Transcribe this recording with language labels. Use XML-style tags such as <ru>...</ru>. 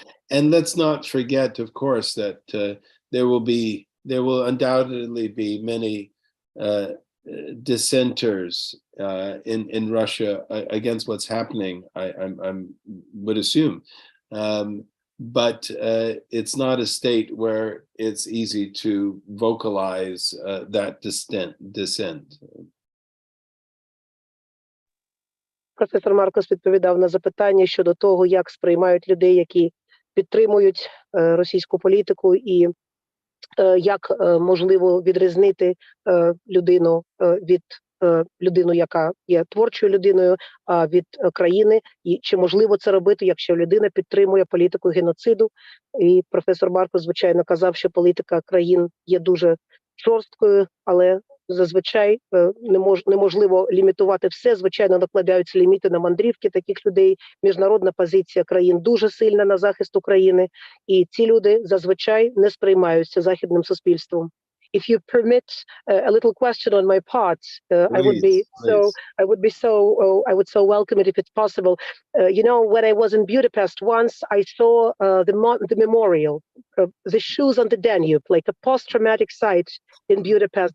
<en>And let's not forget, of course, that there will undoubtedly be many dissenters in Russia against what's happening. I would assume, but it's not a state where it's easy to vocalize that dissent.</en> <uk>Професор Маркус відповідав на запитання щодо того, як сприймають людей, які підтримують російську політику, і як можливо відрізнити людину від людину, яка є творчою людиною, від країни, і чи можливо це робити, якщо людина підтримує політику геноциду. І професор Маркус, звичайно, казав, що політика країн є дуже жорсткою, але зазвичай неможливо лімітувати все. Звичайно, накладаються ліміти на мандрівки таких людей. Міжнародна позиція країн дуже сильна на захист України, і ці люди зазвичай не сприймаються західним суспільством.</uk> <en>If you permit a little question on my part, I would so welcome it if it's possible. You know, when I was in Budapest once, I saw the memorial, the shoes on the Danube, like a post-traumatic site in Budapest.</en>